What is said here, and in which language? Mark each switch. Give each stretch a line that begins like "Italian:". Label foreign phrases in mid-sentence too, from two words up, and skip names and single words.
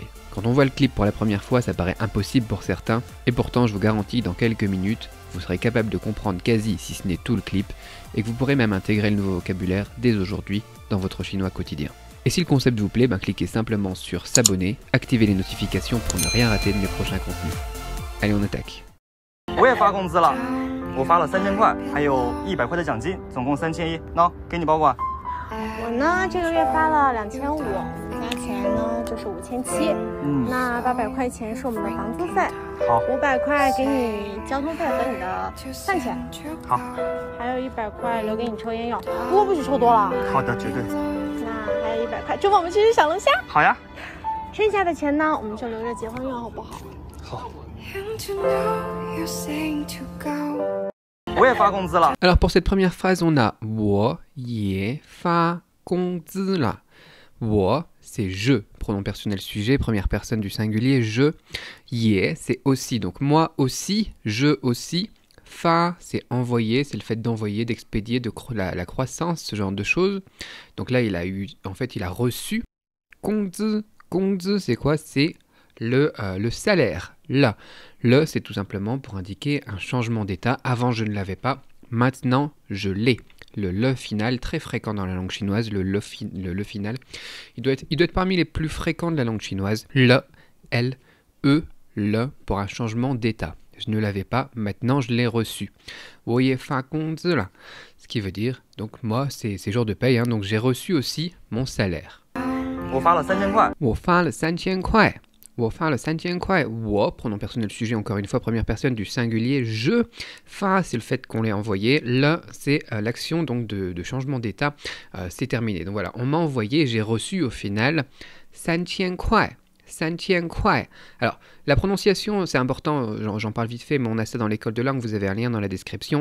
French: Quand on voit le clip pour la première fois, ça paraît impossible pour certains, et pourtant, je vous garantis, dans quelques minutes, vous serez capable de comprendre quasi, si ce n'est tout le clip, et que vous pourrez même intégrer le nouveau vocabulaire dès aujourd'hui dans votre chinois quotidien. Et si le concept vous plaît, cliquez simplement sur s'abonner, activez les notifications pour ne rien rater de mes prochains contenus. Allez, on attaque.
Chinese: 我也发工资了，我发了3000块，还有100块的奖金，总共3100。喏，给你包裹。我呢，这个月发了2500，加起来呢就是5700。那800块钱是我们的房租费，好，500块给你交通费和你的饭钱，好，还有100块留给你抽烟用，不过不许抽多了。好的，绝对。那还有100块，周末我们去吃小龙虾。好呀。剩下的钱呢，我们就留着结婚用，好不好？好。我也发工资了。
French: Alors pour cette première phrase, on a
Chinese: 我也发工资了.
French: 我 c'est je, pronom personnel sujet, première personne du singulier, je. 也 c'est aussi, donc moi aussi, je aussi. Fa c'est envoyer, c'est le fait d'envoyer, d'expédier, la croissance, ce genre de choses. Donc là il a reçu. 工资 c'est quoi? C'est le salaire. Là, le c'est tout simplement pour indiquer un changement d'état. Avant je ne l'avais pas, maintenant je l'ai. Le final, très fréquent dans la langue chinoise, le final, il doit être parmi les plus fréquents de la langue chinoise. Le, L, E, le pour un changement d'état. Je ne l'avais pas, maintenant je l'ai reçu.
Chinese: 我也发工资了,
French: ce qui veut dire, donc moi c'est jour de paye, donc j'ai reçu aussi mon salaire.
Chinese: 我发了3000块。我发了3000块。我发了3000块. 我,
French: pronom personnel sujet, encore une fois, première personne du singulier. Je. Fa, c'est le fait qu'on l'ait envoyé. Le, c'est l'action donc de changement d'état. C'est terminé. Donc voilà, on m'a envoyé, j'ai reçu au final 3000 块.
Chinese: 3000块.
French: Alors, la prononciation, c'est important, j'en parle vite fait, mais on a ça dans l'école de langue, vous avez un lien dans la description.